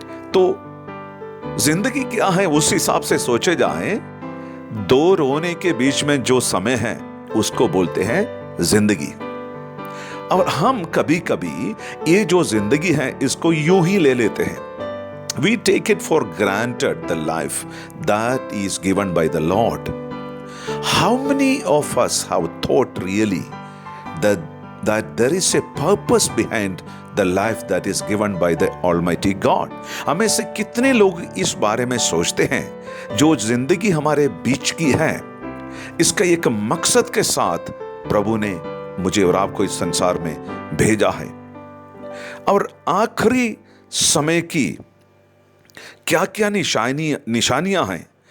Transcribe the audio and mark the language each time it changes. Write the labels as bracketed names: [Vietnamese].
[Hindi] तो जिंदगी क्या है उस हिसाब से सोचे जाएं। दो रोने के बीच में जो समय है उसको बोलते हैं जिंदगी। और हम कभी कभी ये जो जिंदगी है इसको यूं ही ले लेते हैं। [English] We take it for granted the life that is given by the Lord. How many of us have thought really that there is a purpose behind the life that is given by the Almighty God? [Hindi] हमें से कितने लोग इस बारे में सोचते हैं जो जिंदगी हमारे बीच की है, इसका एक मकसद के साथ प्रभु ने मुझे और आपको इस संसार में भेजा है। और आखिरी समय की क्या क्या निशानियां हैं?